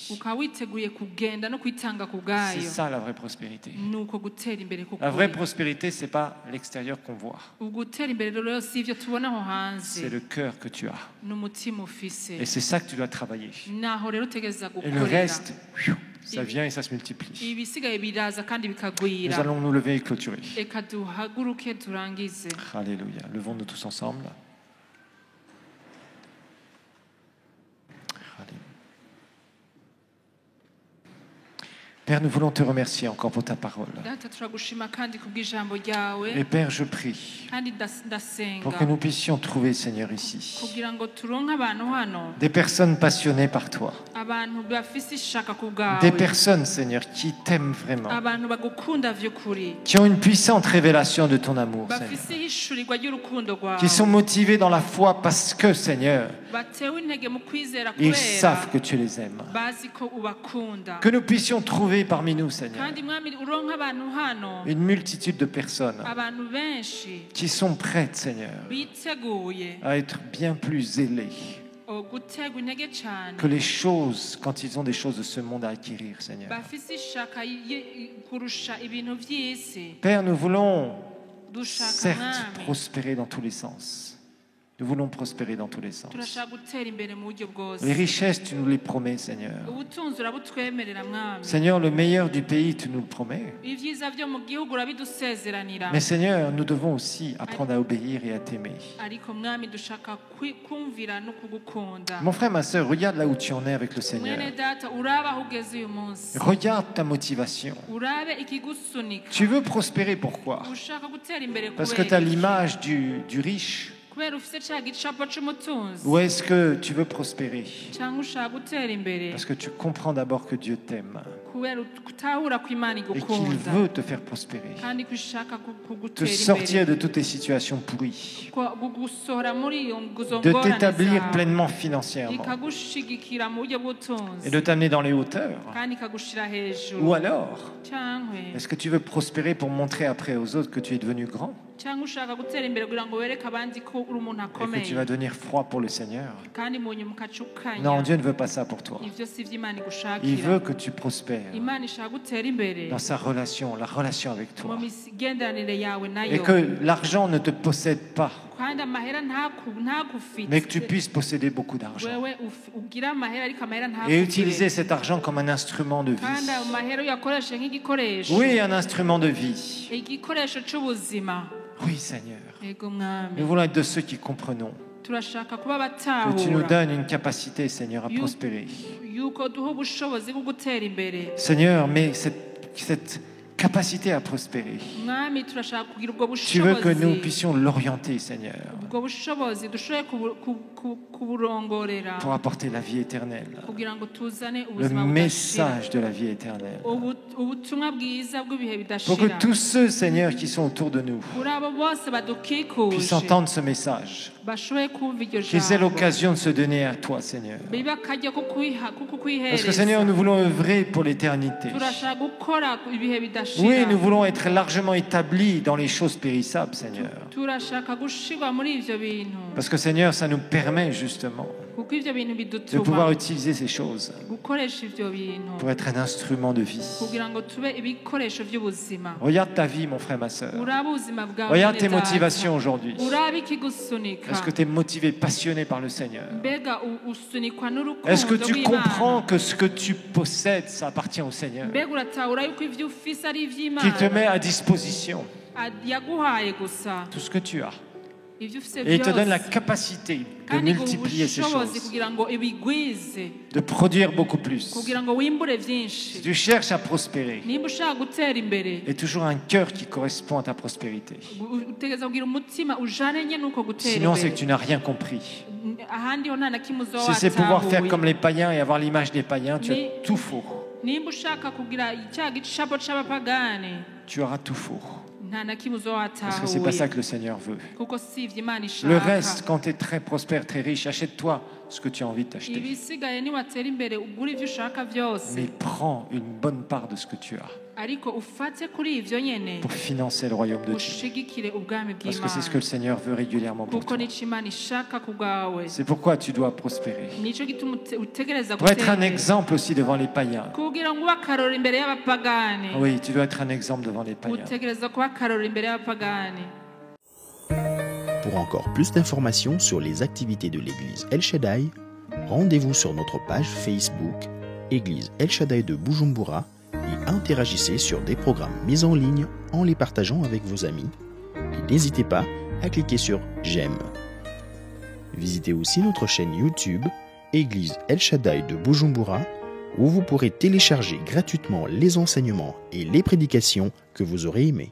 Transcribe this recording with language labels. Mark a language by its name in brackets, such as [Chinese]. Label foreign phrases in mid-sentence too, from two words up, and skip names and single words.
[Rundi] ukaba witeguye kugenda no kwitanga ku [French] C'est [Rundi] bwayo [French] ça la vraie prospérité. [Rundi] nuko gutera imbere [French] La vraie [Rundi] kukuri [French] prospérité, c'est pas l'extérieur qu'on voit, [Rundi] ugutera imbere rero si ivyo tubona aho hanze [French] c'est le cœur que tu as. [Rundi] n'umutima ufise [French] Et c'est ça que tu dois travailler. [Rundi] naho rero utegereza [French] Et le [Rundi] gukorera [French] reste, ça vient et ça se multiplie. [Rundi] ibisigaye biraza kandi [French] Nous [Rundi] bikagwira [French] allons nous lever et clôturer. [Rundi] reka duhaguruke turangize [French] Alléluia. Levons-nous tous ensemble. Alléluia. Père, nous voulons te remercier encore pour ta parole. [Rundi] data turagushima kandi kubw'ijambo ryawe [French] Et Père, je prie [Rundi] kandi [French] pour [Rundi] ndasenga [French] que nous puissions trouver, Seigneur, ici, [Rundi] kugira ngo turonke abantu hano [French] des personnes passionnées par toi. [Rundi] abantu bafise ishaka ku [French] Des [Rundi] bwawe [French] personnes, Seigneur, qui t'aiment vraiment, [Rundi] abantu bagukunda vy'ukuri [French] qui ont une puissante révélation de ton amour, Seigneur, [Rundi] bafise ihishurirwa ry'urukundo rwawe [French] qui sont motivés dans la foi parce que, Seigneur, [Rundi] batewe intege mu kwizera [French] ils [Rundi] kubera [French] savent que tu les aimes. [Rundi] bazi ko ubakunda [French] Que nous puissions trouver parmi nous, Seigneur, [Rundi] kandi mwami uronke abantu hano [French] une multitude de personnes [Rundi] abantu benshi [French] qui sont prêtes, Seigneur, [Rundi] biteguye [French] à être bien plus zélées [Rundi] gutegwa intege cyane [French] que les choses, quand ils ont des choses de ce monde à acquérir, Seigneur. [Rundi] bafise ishaka kurusha ibintu vy'isi [French] Père, nous voulons [Rundi] dushaka [French] certes [Rundi] mwami [French] prospérer dans tous les sens. Nous voulons prospérer dans tous les sens. [Rundi] turashaka gutera imbere mu buryo bwose [French] Les richesses, tu nous les promets, Seigneur. [Rundi] ubutunzi urabutwemerera mwami [French] Seigneur, le meilleur du pays, tu nous le promets. [Rundi] ibyiza byo mu gihugu urabidusezeranira [French] Mais Seigneur, nous devons aussi apprendre à obéir et à t'aimer. [Rundi] ariko mwami dushaka kumvira no kugukunda [French] Mon frère, ma soeur, regarde là où tu en es avec le Seigneur. [Rundi] mwene data uraba aho ugeze uyu munsi [French] Regarde ta motivation. [Rundi] urabe ikigusunika [French] Tu veux prospérer, pourquoi? [Rundi] ushaka gutera imbere [French] Parce que tu as [Rundi] kubera iki? [French] l'image du riche. [Rundi] kubera ufite cya gicapo cy'umutunzi [French] Ou est-ce que tu veux prospérer? [Rundi] cyangwa ushaka gutera imbere [French] Parce que tu comprends d'abord que Dieu t'aime [Rundi] kubera utahura ko Imana [French] et qu'il [Rundi] igukunda [French] veut te faire prospérer. [Rundi] kandi ko ishaka [French] Te [Rundi] kugutera [French] sortir [Rundi] imbere [French] de toutes tes situations pourries. [Rundi] gusohora muri iyo [French] De [Rundi] ngorane [French] t'établir [Rundi] zawe [French] pleinement financièrement. [Rundi] ikagushigikira mu buryo [French] Et [Rundi] bw'ubutunzi [French] de t'amener dans les hauteurs. [Rundi] kandi ikagushira hejuru [French] Ou alors, [Rundi] cyangwa [French] est-ce que tu veux prospérer pour montrer après aux autres que tu es devenu grand [Rundi] cyangwa ushaka gutera imbere kugira ngo wereke abandi ko uri umuntu [French] et que [Rundi] akomeye [French] tu vas devenir froid pour le Seigneur? [Rundi] kandi mu nyuma ukacukanya [French] Non, Dieu ne veut pas ça pour toi. [Rundi] ivyo si vyo Imana [French] Il [Rundi] igushakira [French] veut que tu prospères [Rundi] Imana ishaka gutera imbere [French] dans sa relation, la relation avec [Rundi] mu [French] toi. [Rundi] migenderanire yawe [French] Et [Rundi] nayo [French] que l'argent ne te possède pas, [Rundi] kandi amahera ntagufite [French] mais que tu puisses posséder beaucoup d'argent. [Rundi] wewe ugira amahera ariko amahera [French] Et [Rundi] ntagufite [French] utiliser cet argent comme un instrument de [Rundi] kandi [French] vie. [Rundi] ayo mahera uyakoreshe nk'igikoresho [French] Oui, un instrument de vie. [Rundi] igikoresho c'ubuzima [French] Oui, Seigneur. [Rundi] yego mwami [French] Nous voulons être de ceux qui comprenons [Rundi] turashaka kuba [French] que tu nous [Rundi] batahura [French] donnes une capacité, Seigneur, à prospérer. [Rundi] yuko duha ubushobozi bwo gutera imbere [French] Seigneur, mais cette capacité à prospérer. [Rundi] mwami turashaka kugira ubwo [French] Tu veux que nous [Rundi] bushobozi [French] puissions l'orienter, Seigneur, [Rundi] ubwo bushobozi dushobore kuburongorera [French] pour apporter la vie éternelle, [Rundi] kugira ngo tuzane [French] le [Rundi] ubuzima budashira [French] message de la vie éternelle. [Rundi] ubutumwa bwiza bw'ibihe [French] Pour que [Rundi] bidashira [French] tous ceux, Seigneur, qui sont autour de nous [Rundi] kuri abo bose [French] puissent [Rundi] badukikuje [French] entendre ce message, [Rundi] bashoboye kumva iryo [French] qu'ils aient [Rundi] jambo [French] l'occasion de se donner à toi, Seigneur. [Rundi] bibe akajya ko [French] Parce que, Seigneur, [Rundi] kukwihereza [French] nous voulons œuvrer pour l'éternité. [Rundi] turashaka gukora ibihe [French] Oui, [Rundi] bidashira [French] nous voulons être largement établis dans les choses périssables, Seigneur. [Rundi] turashaka gushirwa muri ivyo bintu [French] Parce que, Seigneur, ça nous permet justement [Rundi] kuko ivyo bintu [French] de [Rundi] bidutuma [French] pouvoir utiliser ces choses [Rundi] gukoresha ivyo bintu [French] pour être un instrument de vie. [Rundi] kugira ngo tube ibikoresho by'ubuzima [French] Regarde ta vie, mon frère, ma sœur. [Rundi] uraba ubuzima bwawe [French] Regarde [Rundi] mwene [French] tes [Rundi] data. [French] motivations aujourd'hui. [Rundi] uraba ikigusunika [French] Est-ce que tu es motivé, passionné par le Seigneur? [Rundi] mbega usunikwa n'urukundo [French] Est-ce que tu [Rundi] rw'Imana? [French] comprends que ce que tu possèdes, ça appartient au Seigneur, [Rundi] mbega uratahura yuko ivyo ufise ari [French] qui te [Rundi] ivy'Imana [French] met à disposition [Rundi] yaguhaye gusa [French] tout ce que tu as. [Rundi] ivyo ufise [French] Et il te donne la [Rundi] byose [French] capacité de [Rundi] kandi [French] multiplier ces [Rundi] ubushobozi [French] choses, [Rundi] kugira ngo ibigwize [French] de produire beaucoup plus. [Rundi] kugira ngo wimbure [French] Si [Rundi] vyinshi [French] tu cherches à prospérer, [Rundi] nimba ushaka gutera imbere [French] et toujours un cœur qui correspond à ta prospérité. [Rundi] utegereza kugira umutima ujanenye n'uko gutera [French] Sinon, c'est que [Rundi] imbere [French] tu n'as rien compris. [Rundi] ahandi ho nta na kimwe [French] Si c'est pouvoir faire [Rundi] uzowatahuye [French] comme les païens et avoir l'image des païens, tu as Mais- tout faux. [Rundi] nimba ushaka kugira cya gicapo c'abapagani [French] Tu auras tout faux. [Rundi] nta na kimwe [French] Parce que c'est pas ça [Rundi] uzowatahuye [French] que le Seigneur veut. [Rundi] kuko si ivyo Imana [French] Le [Rundi] ishaka [French] reste, quand tu es très prospère, très riche, achète-toi ce que tu as envie de t'acheter. [Rundi] ibisigaye niwatera imbere ugura ivyo ushaka byose [French] Mais prends une bonne part de ce que tu as [Rundi] ariko ufate kuri ivyo nyene [French] pour financer le royaume de Dieu. [Rundi] ushigikire ubwami [French] Parce que c'est ce que le [Rundi] bw'Imana [French] Seigneur veut régulièrement pour [Rundi] kuko [French] toi. [Rundi] nico Imana ishaka ku bwawe [French] C'est pourquoi tu dois prospérer. [Rundi] nico gituma utegereza [French] Pour être [Rundi] gutera [French] un [Rundi] imbere. [French] exemple aussi devant les païens. [Rundi] kugira ngo ube akarorero imbere y'abapagani [French] Oui, tu dois être un exemple devant les païens. [Rundi] utegereza kuba akarorero imbere y'abapagani. [French] Pour encore plus d'informations sur les activités de l'église El Shaddai, rendez-vous sur notre page Facebook Église El Shaddai de Bujumbura et interagissez sur des programmes mis en ligne en les partageant avec vos amis. Et n'hésitez pas à cliquer sur J'aime. Visitez aussi notre chaîne YouTube Église El Shaddai de Bujumbura où vous pourrez télécharger gratuitement les enseignements et les prédications que vous aurez aimés.